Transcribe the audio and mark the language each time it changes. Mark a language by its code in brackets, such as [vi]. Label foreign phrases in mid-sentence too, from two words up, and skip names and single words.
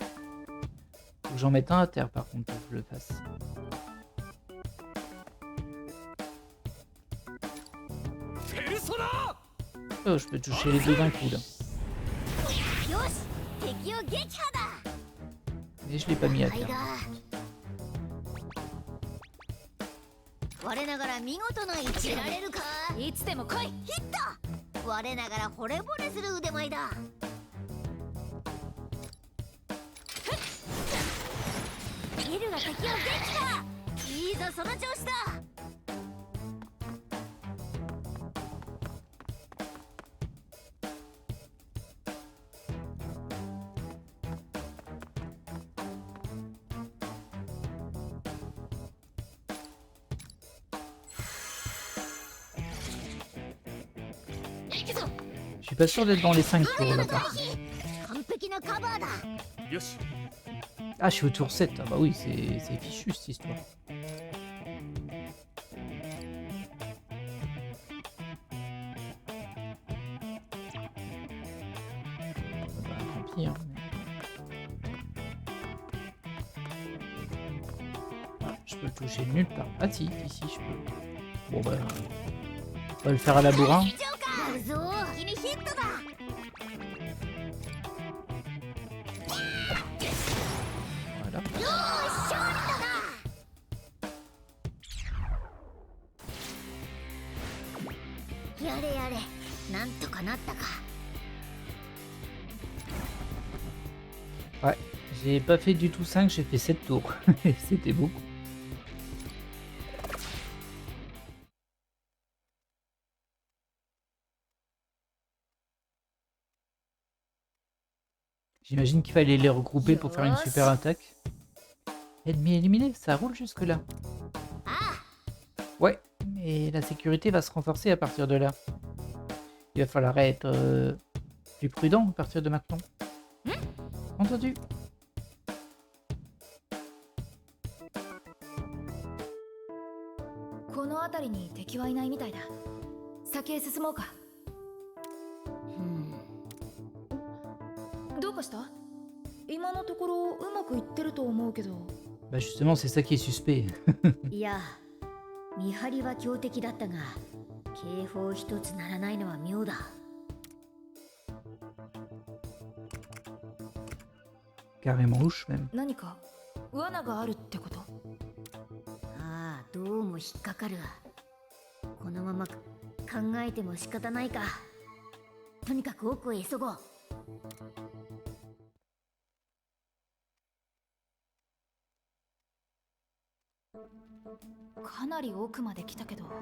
[fr] Faut que j'en mette un à terre par contre pour que je le fasse. Oh, je peux toucher les deux d'un coup là. Et je l'ai pas mis à terre. [ja] 我ながら見事な位置られるか。いつでも来い。ヒット。我ながら惚れ惚れする腕前だ。ビルが敵を撃破。いいぞその調子だ。 [fr] Je suis pas sûr d'être dans les 5 tours là par contre. [ja] 完璧なカバーだ。よし [fr] Ah, je suis au tour 7. Ah bah oui, c'est fichu cette histoire. Bah, tant pis. Hein. Ah, je peux le toucher nulle part. Ah si, ici je peux. Bon bah... On va le faire à la bourrin. [ja] やるぞ。敵にヒットだ。 [fr] Voilà. [ja] よーし勝利だな。やれやれ、なんとかなったか。 [fr] Ouais, j'ai pas fait du tout 5, j'ai fait 7 tours. C'était beaucoup. J'imagine qu'il fallait les regrouper pour faire une super attaque. Ennemi éliminé, ça roule jusque là. Ouais, mais la sécurité va se renforcer à partir de là. Il va falloir être plus prudent à partir de maintenant. Entendu. [ja] この辺りに敵はいないみたいだ。先へ進もうか。どうかした？今のところうまくいってると思うけど。 [fr] Bah justement, c'est ça qui est suspect. [ja] いや、見張りは強敵だったが、警報一つ鳴らないのは妙だ。 [fr] Carrément louche même. [ja] 何か罠があるってこと？ああ、どうも引っかかる。このまま考えても仕方ないか。とにかく奥へ急ごう。かなり奥まで来たけど。